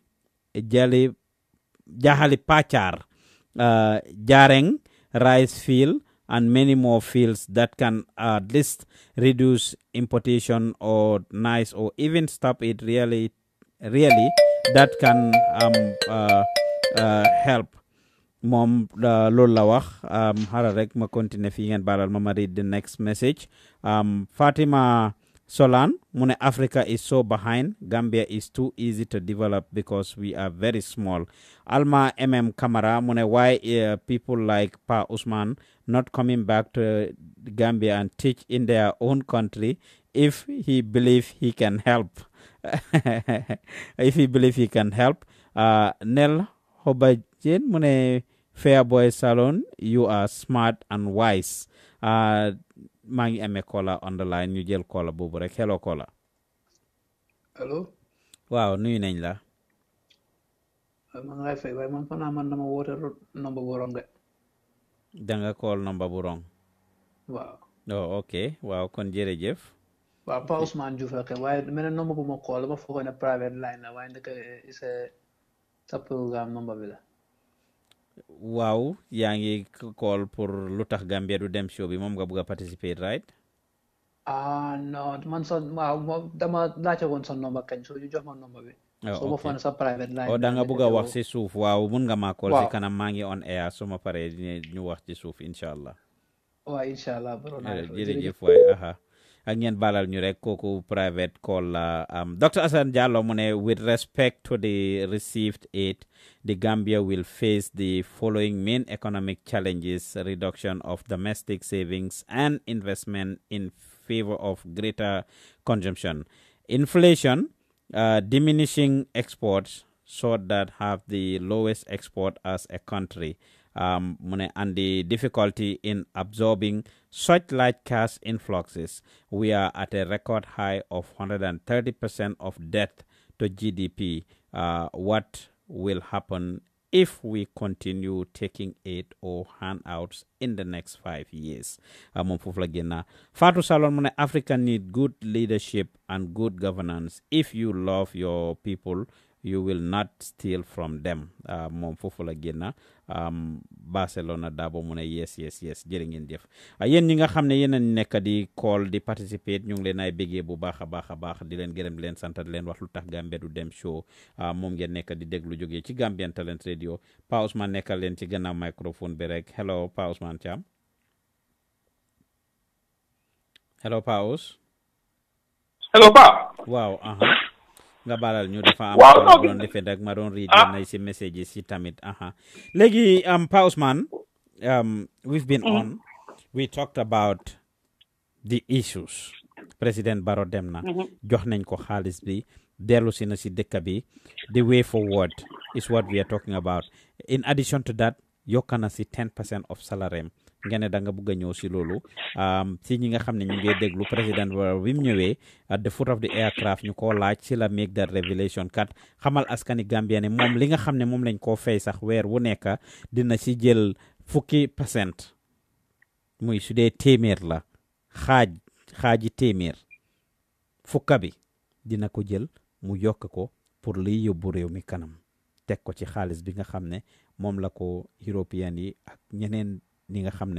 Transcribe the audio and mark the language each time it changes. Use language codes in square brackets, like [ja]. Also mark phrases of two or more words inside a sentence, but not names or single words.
[en] Jahali Pachar, Jareng, rice field, and many more fields that can at least reduce importation or nice or even stop it. Really that can help. [wo] Mom loolu la wax xaaral rek ma continue fii ngeen baalal ma [en] read the next message. Fatima Solan [wo] mu ne [en] Africa is so behind. Gambia is too easy to develop because we are very small. Alma Camara [wo] mu ne [en] why people like Pa Usman not coming back to Gambia and teach in their own country if he believe he can help. If he believe he can help. Nel Hobajen [wo] mu ne [en] Fair Boy Salon, you are smart and wise. [wo] maa ngi amee [en] caller on the line [wo] ñu jël caller boobu rek. [en] Hello caller. [wo] allo. waaw nuyu nañ la. maa ngi lay fay waaye man fanaa man dama woote number bu wrong de. da nga call number bu wrong. waaw. oh ok waaw kon jërëjëf. waaw Pa Ousmane Diouf la kay waaye mel na nombre bu ma call ma foogoon ne [en] private line [wo] la waaye ndeke sa programme nombre bi la. waaw yaa ngi call pour Lutakh Gambia du dem show bi moom nga bëgg a participer right. non man waaw dama laajte woon sa nombre kañ soo jox ma nombre bi. soo ma foog ne sa [en] private line. [wo] da nga bëgg a wax si suuf waaw mun nga maa call si kanam maa ngi [en] on air [wo] su ma paree ñu wax ci suuf [ar] incha allah. [wo] waaw [ar] incha allah. [wo] jërëjëf waay ak ngeen balal ñu rek kooku [en] private call [wo] la Dr. [en] Assane Jallow [wo] mu ne [en] with respect to the received aid the Gambia will face the following main economic challenges: reduction of domestic savings and investment in favor of greater consumption, inflation, diminishing exports so that have the lowest export as a country, and the difficulty in absorbing such large cash influxes. We are at a record high of 130% of debt to GDP. What will happen if we continue taking aid or handouts in the next 5 years? Fatou Salon [wo] mu ne [en] Africa need good leadership and good governance. If you love your people, you will not steal from them. [wo] Moom foofu la génna Barcelona Dabo mu ne yes jërë ngeen jëf yéen ñi nga xam ne yéen a nekk di call di participate ñu ngi leen ay bégee bu baax a baax di leen gërëm di leen sant di leen wax Lutakh Gambia du dem show moom ngeen nekk di déglu jógee ci Gambian Talent Radio. Pa Ousmane nekkal leen ci gannaaw microphone bi rek. [en] Hello Pa Ousmane Thiam. Hello Pa Ous. Hello Pa. [wo] Waaw nga balal ñu dafa am doon defee rek ma doon read na ci messages ci tamit léegi [en] Pa Ousmane we've been on, we talked about the issues. [wo] President Barrow dem na jox nañ ko xaalis bi dellu si na si dëkk bi. [en] The way forward is what we are talking about. In addition to that [wo] yokk na si [en] 10% of salary [wo] nga ne da nga bëgg a ñëw si loolu si ñi nga xam ne ñu ngi déglu président bi mu ñëwee [en] at the foot of the aircraft [wo] ñu ko laaj si la [en] make that revelation [wo] kat xamal askani Gambia ne moom li nga xam ne moom lañ koo fay sax weer wu nekk dina si jël 50% muy su dee téeméer la xaaji téeméer fukka bi dina ko jël mu yokk ko pour liy yóbbu réew mi kanam teg ko ci xaalis bi nga xam ne moom la ko européen yi ak ñeneen ni nga xam ne